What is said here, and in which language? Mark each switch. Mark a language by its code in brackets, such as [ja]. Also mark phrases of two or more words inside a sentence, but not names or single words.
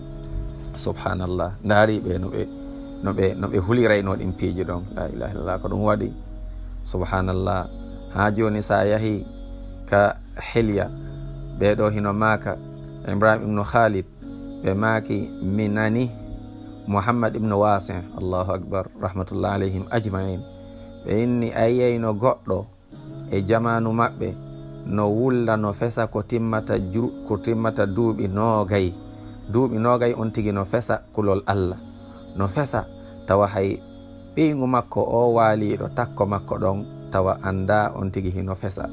[ff] Subhanallah, ndaari ɓe no ɓe hulirayno ɗin piiji ɗon. [ar] لا إله إلا الله, [ff] ko ɗum waɗi subhanallah. Ha joni sa yahi ka Hilya ɓeɗo hino maaka Ibrahim ibnu Khalid ɓe maaki mi nani Mohamed ibnu Wasi, [ar] الله أكبر رحمة الله عليهم أجمعين. [ff] ɓe inni ayiyayno goɗɗo e jamanu maɓɓe no wulla no fesa ko timmata duuɓi noogay on tigi no fesa kulol Allah, no fesa tawa hay ɓeygu makko o waaliɗo takko makko ɗon tawa anda on tigi hino fesa.